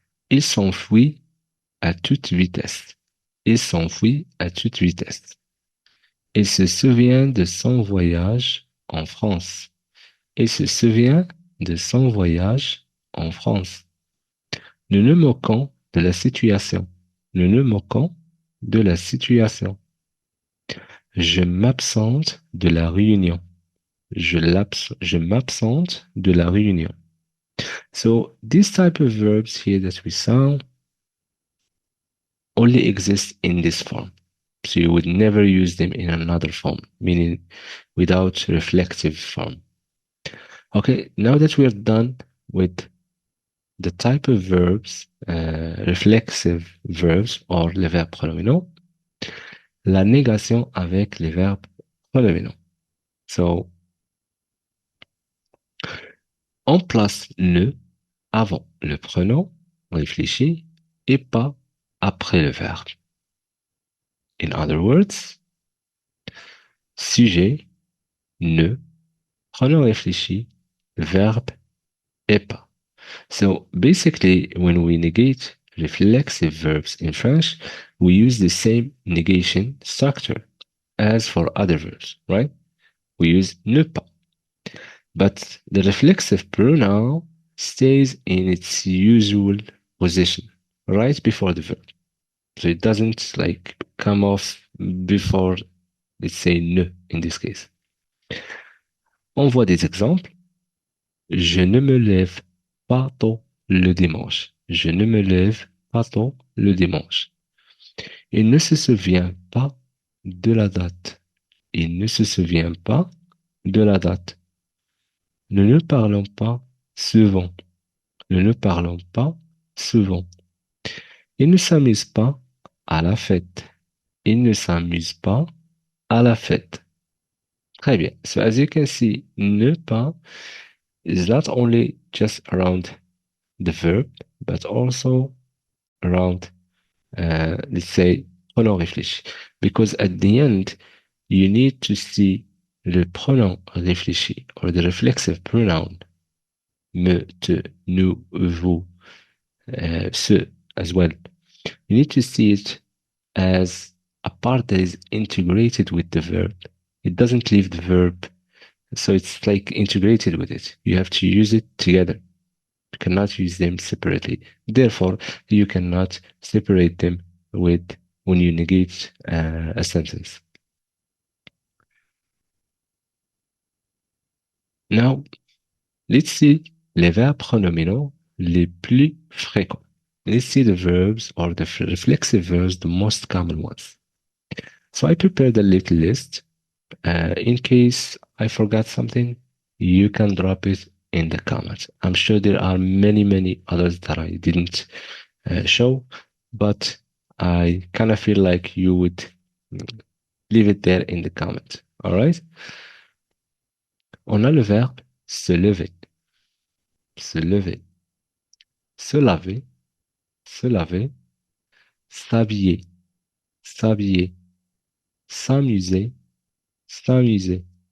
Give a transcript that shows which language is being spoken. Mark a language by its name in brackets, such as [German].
[French] Il s'enfuit à toute vitesse. Il s'enfuit à toute vitesse. Il se souvient de son voyage en France. Il se souvient de son voyage en France. Nous nous moquons de la situation. Nous nous moquons de la situation. Je m'absente de la réunion. Je m'absente de la réunion. [English] So these type of verbs here that we saw only exist in this form. So you would never use them in another form, meaning without reflective form. Okay, now that we're done with the type of verbs, reflexive verbs or [French] les verbes pronominaux, la négation avec les verbes pronominaux. So, on place le avant le pronom réfléchi et pas après le verbe. [English] In other words, [French] sujet, ne, pronom réfléchi, verbe et pas. [English] So basically, when we negate reflexive verbs in French, we use the same negation structure as for other verbs, right? We use ne pas. But the reflexive pronoun stays in its usual position, right before the verb. So it doesn't like come off before, let's say, ne in this case. [French] On voit des exemples. Je ne me lève pas tôt le dimanche. Je ne me lève pas tôt le dimanche. Il ne se souvient pas de la date. Il ne se souvient pas de la date. Nous ne parlons pas souvent. Nous ne parlons pas souvent. Il ne s'amuse pas à la fête. Il ne s'amuse pas à la fête. Très bien. [English] So as you can see, ne pas is not only just around the verb, but also around, let's say, pronom réfléchi. Because at the end, you need to see [French] le pronom réfléchi [English] or the reflexive pronoun me, te, nous, vous, ce as well. You need to see it as a part that is integrated with the verb. It doesn't leave the verb, so it's like integrated with it. You have to use it together. You cannot use them separately. Therefore, you cannot separate them with when you negate a sentence. [French] Now, let's see les verbes pronominaux les plus fréquents. [English] Let's see the verbs or the reflexive verbs, the most common ones. So I prepared a little list. In case I forgot something, you can drop it in the comments. I'm sure there are many, many others that I didn't show, but I kind of feel like you would leave it there in the comments. All right? [French] On a le verbe se lever, se lever, se laver, se laver, s'habiller, s'habiller, s'amuser, s'amuser,